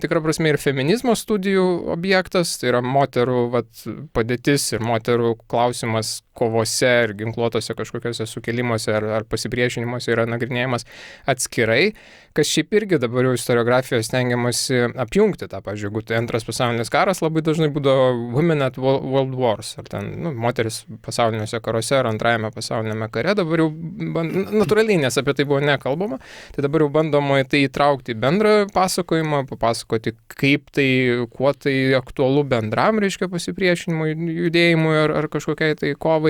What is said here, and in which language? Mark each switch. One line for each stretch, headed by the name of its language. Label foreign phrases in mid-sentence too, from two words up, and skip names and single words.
Lithuanian: tikra prasme ir feminizmo studijų objektas, tai yra moterų padėtis ir moterų klausimas kovose ir ginkluotose kažkokiuose sukelimuose ar pasipriešinimuose yra nagrinėjimas atskirai, kas šiaip irgi dabar jau istoriografijoje stengiamasi apjungti tą, pavyzdžiui, jeigu tai antras pasaulinis karas, labai dažnai būdavo
English: women at world wars,
Lithuanian: ar ten, moteris pasauliniuose karuose ar antrajame pasaulinėme kare, dabar jau natūraliai, nes apie tai buvo nekalbama, tai dabar jau bandoma į tai įtraukti bendrą pasakojimą, papasakoti, kaip tai, kuo tai aktualu bendram, reiškia, pasipriešinimui, judėjimui ar kažkokiai tai kovai.